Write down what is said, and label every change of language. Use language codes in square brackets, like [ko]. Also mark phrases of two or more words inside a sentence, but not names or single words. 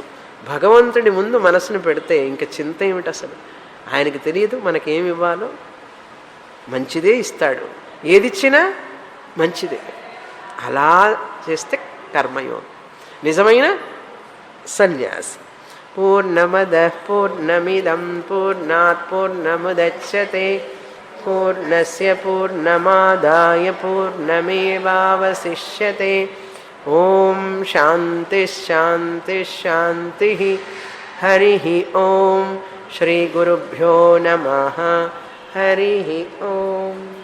[te] భగవంతుడి ముందు మనసును పెడితే ఇంక చింత ఏమిటి అసలు? ఆయనకి తెలియదు మనకేమి ఇవ్వాలో, మంచిదే ఇస్తాడు, ఏదిచ్చినా మంచిదే. అలా చేస్తే కర్మయోగం, నిజమైన సన్యాసి. [sa] పూర్ణమద పూర్ణమిదం పూర్ణాత్ పూర్ణముదచ్యతే పూర్ణస్య పూర్ణమాదాయ పూర్ణమేవావశిష్యతే. ఓం శాంతి శాంతి శాంతి. హరి ఓం. శ్రీ గురుభ్యో నమః. హరి ఓం.